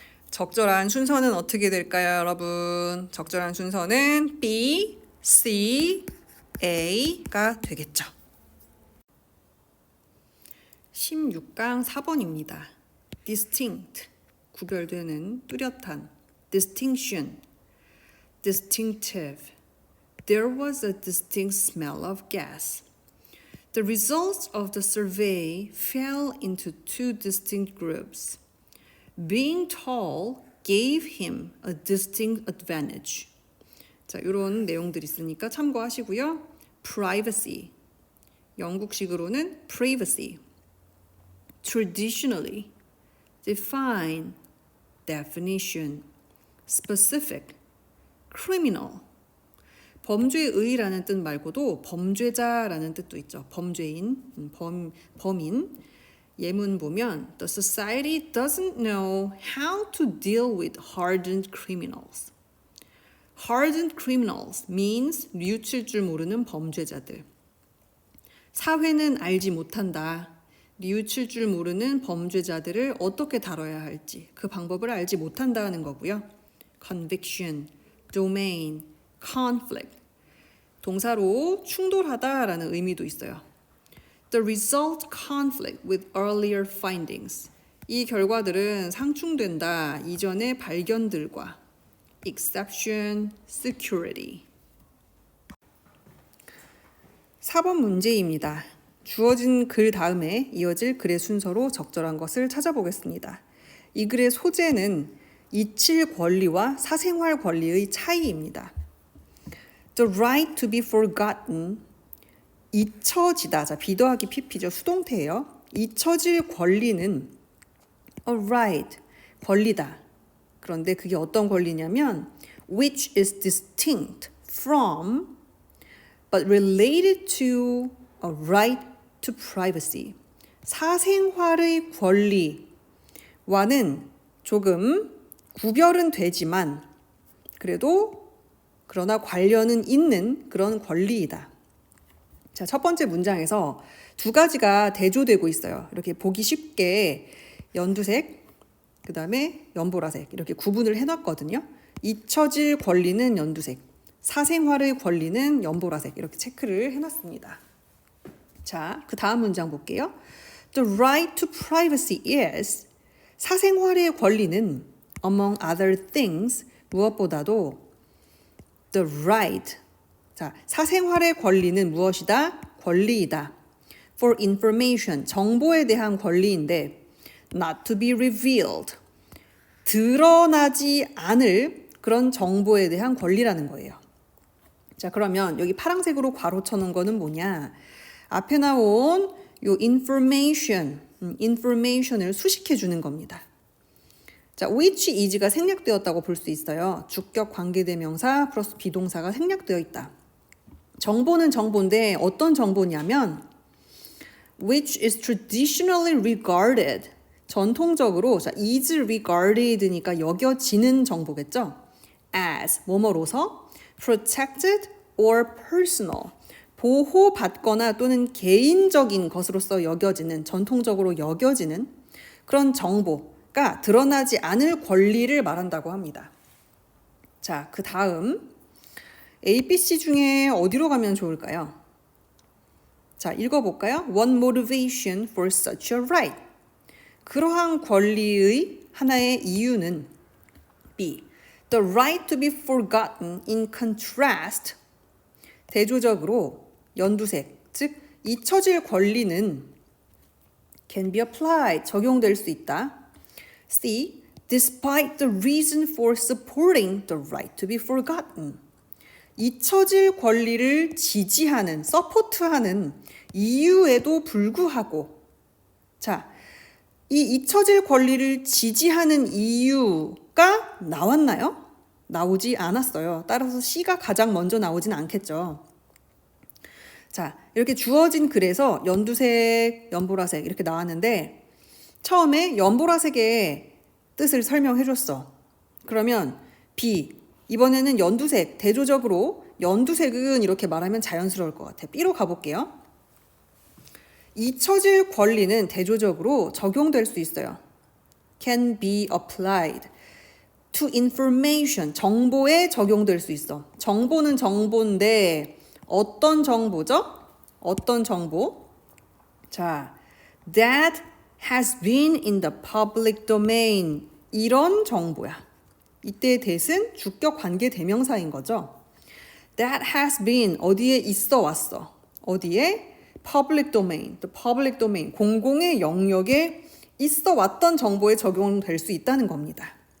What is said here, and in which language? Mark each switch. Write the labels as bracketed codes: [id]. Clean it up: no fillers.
[ko] 적절한 순서는 어떻게 될까요, 여러분? 적절한 순서는 B, C, A가 되겠죠. 16강 4번입니다. distinct, 구별되는, 뚜렷한. [en] distinction, distinctive. There was a distinct smell of gas. The results of the survey fell into two distinct groups. Being tall gave him a distinct advantage. [ko] 자, 이런 내용들이 있으니까 참고하시고요. [en] privacy, 영국식으로는 privacy. traditionally, define, definition, specific, criminal. [ko] 범죄의라는 뜻 말고도 범죄자라는 뜻도 있죠. 범죄인, 범인. 예문 보면 [en] The society doesn't know how to deal with hardened criminals. Hardened criminals means [ko] 뉘우칠 줄 모르는 범죄자들. 사회는 알지 못한다. 뉘우칠 줄 모르는 범죄자들을 어떻게 다뤄야 할지 그 방법을 알지 못한다는 거고요. [en] Conviction, domain, conflict. [ko] 동사로 충돌하다라는 의미도 있어요. [en] The result conflict with earlier findings. [ko] 이 결과들은 상충된다. 이전의 발견들과. [en] Exception, security. [ko] 4번 문제입니다. 주어진 글 다음에 이어질 글의 순서로 적절한 것을 찾아보겠습니다. 이 글의 소재는 이칠 권리와 사생활 권리의 차이입니다. [en] The right to be forgotten, [ko] 잊혀지다. 자, be 더하기 pp죠. 수동태예요. 잊혀질 권리는 [en] a right, [ko] 권리다. 그런데 그게 어떤 권리냐면 [en] which is distinct from but related to a right to privacy. [ko] 사생활의 권리와는 조금 구별은 되지만 그러나 관련은 있는 그런 권리이다. 자, 첫 번째 문장에서 두 가지가 대조되고 있어요. 이렇게 보기 쉽게 연두색, 그 다음에 연보라색 이렇게 구분을 해놨거든요. 잊혀질 권리는 연두색, 사생활의 권리는 연보라색 이렇게 체크를 해놨습니다. 자, 그 다음 문장 볼게요. [en] The right to privacy is, [ko] 사생활의 권리는 [en] among other things, [ko] 무엇보다도 [en] the right, [ko] 자, 사생활의 권리는 무엇이다? 권리이다. [en] For information, [ko] 정보에 대한 권리인데 [en] not to be revealed, [ko] 드러나지 않을 그런 정보에 대한 권리라는 거예요. 자, 그러면 여기 파란색으로 괄호 쳐놓은 거는 뭐냐? 앞에 나온 요 information을 수식해 주는 겁니다. 자, [en] which is [ko] 가 생략되었다고 볼 수 있어요. 주격 관계대명사 플러스 비동사가 생략되어 있다. 정보는 정보인데 어떤 정보냐면 [en] which is traditionally regarded, [ko] 전통적으로, 자, [en] is regarded [ko] 니까 여겨지는 정보겠죠. as, 뭐뭐로서 [en] protected or personal, [ko] 보호받거나 또는 개인적인 것으로서 여겨지는, 전통적으로 여겨지는 그런 정보가 드러나지 않을 권리를 말한다고 합니다. 자, 그 다음 A, B, C 중에 어디로 가면 좋을까요? 자, 읽어볼까요? [en] One motivation for such a right. [ko] 그러한 권리의 하나의 이유는 B. [en] The right to be forgotten in contrast. [ko] 대조적으로 연두색, 즉 잊혀질 권리는 [en] can be applied, [ko] 적용될 수 있다. C. [en] Despite the reason for supporting the right to be forgotten. [ko] 잊혀질 권리를 지지하는, 서포트하는 이유에도 불구하고, 자, 이 잊혀질 권리를 지지하는 이유가 나왔나요? 나오지 않았어요. 따라서 C가 가장 먼저 나오진 않겠죠. 자, 이렇게 주어진 글에서 연두색, 연보라색 이렇게 나왔는데 처음에 연보라색의 뜻을 설명해 줬어. 그러면 B, 이번에는 연두색, 대조적으로 연두색은 이렇게 말하면 자연스러울 것 같아. B로 가볼게요. 잊혀질 권리는 대조적으로 적용될 수 있어요. [en] Can be applied. to information, [ko] 정보에 적용될 수 있어. 정보는 정보인데 어떤 정보죠? 어떤 정보? [en] 자, that has been in the public domain. [ko] 이런 정보야. 이때 that은 주격 관계 대명사인 거죠. [en] That has been [ko] 어디에 있어 왔어. 어디에? [en] Public domain. The public domain. [ko] 공공의 영역에 있어 왔던 정보에 적용될 수 있다는 겁니다.